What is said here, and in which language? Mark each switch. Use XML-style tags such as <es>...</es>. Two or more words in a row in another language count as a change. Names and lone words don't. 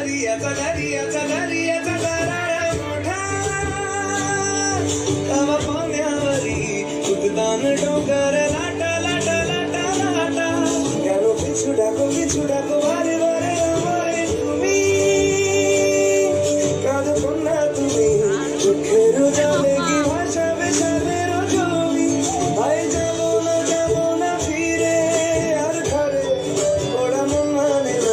<mr>दर्याचा दर्याचा दर्याचा दरारा मोठा तवा पाण्यावरी उद्दान डोंगर लाटा लाटा लाटा लाटा</mr> <bn>কেন পিছু ডাকো বারে বারে আমায় তুমি কাঁদো কন্যা তুমি চোখের জলে কি ভাসাবে সাদের ছবি ভাই যাবো না ফিরে আর ঘরে ওরা মন মানে না</bn>